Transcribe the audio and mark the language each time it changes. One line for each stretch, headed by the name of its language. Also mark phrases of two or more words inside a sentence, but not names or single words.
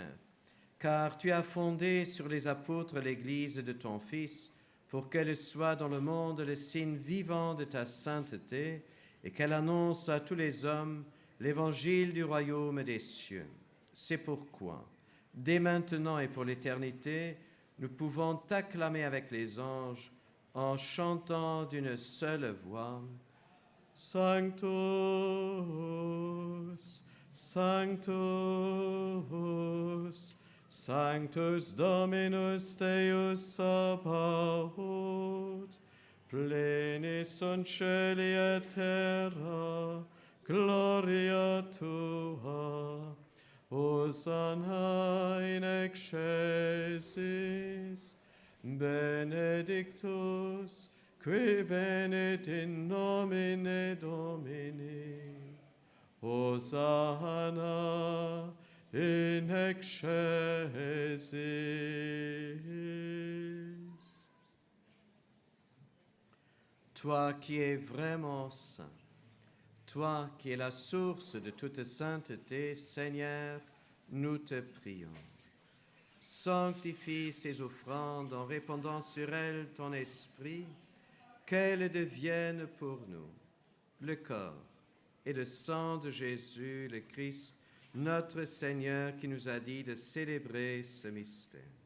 French: Car tu as fondé sur les apôtres l'Église de ton Fils, pour qu'elle soit dans le monde le signe vivant de ta sainteté, et qu'elle annonce à tous les hommes l'évangile du royaume des cieux. C'est pourquoi, dès maintenant et pour l'éternité, nous pouvons t'acclamer avec les anges en chantant d'une seule voix.
Latin: Sanctus, Sanctus, Sanctus Dominus Deus Sabaoth, pleni sunt caeli et terra, gloria tua. Hosanna in excelsis, benedictus, qui venit in nomine Domini. Hosanna in excelsis.
French: Toi qui es vraiment saint, toi qui es la source de toute sainteté, Seigneur, nous te prions. Sanctifie ces offrandes en répandant sur elles ton esprit, qu'elles deviennent pour nous le corps et le sang de Jésus, le Christ, notre Seigneur, qui nous a dit de célébrer ce mystère.